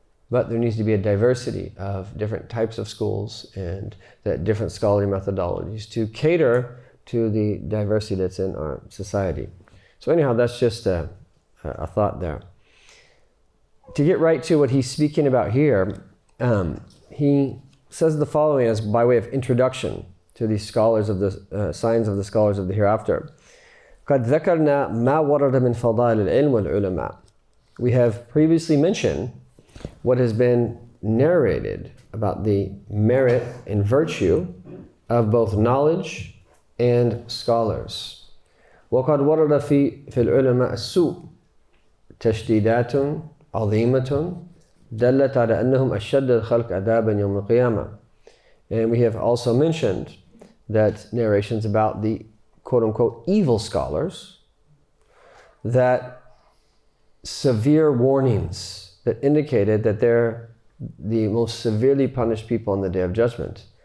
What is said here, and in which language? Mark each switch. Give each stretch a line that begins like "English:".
English: But there needs to be a diversity of different types of schools and different scholarly methodologies to cater to the diversity that's in our society. So anyhow, that's just a thought there. To get right to what he's speaking about here, he says the following as by way of introduction to these scholars of the signs of the scholars of the hereafter.
Arabic: قد ذكرنا ما ورد من فضائل العلم والعلماء.
English: We have previously mentioned what has been narrated about the merit and virtue of both knowledge and scholars.
Arabic: وقد ورد في العلماء السوء تشديدات عظيمة دلت على أنهم أشد الخلق عذابا يوم القيامة.
English: And we have also mentioned that narrations about the quote-unquote evil scholars, that severe warnings that indicated that they're the most severely punished people on the Day of Judgment.